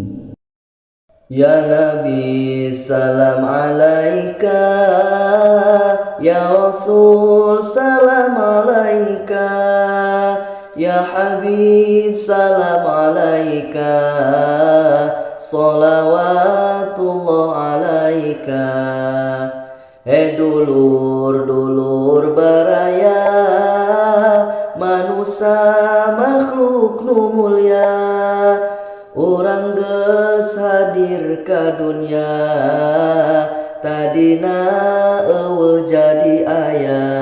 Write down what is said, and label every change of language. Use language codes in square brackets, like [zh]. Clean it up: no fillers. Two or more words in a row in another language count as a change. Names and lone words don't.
[ar] يا نبي سلام عليك، يا رسول سلام عليك، يا حبيب سلام عليك، صلوات الله عليك. [su] Dulur-dulur baraya, manusia makhluk nu mulia, urang geus hadir ka dunya, tadina eueuh jadi aya.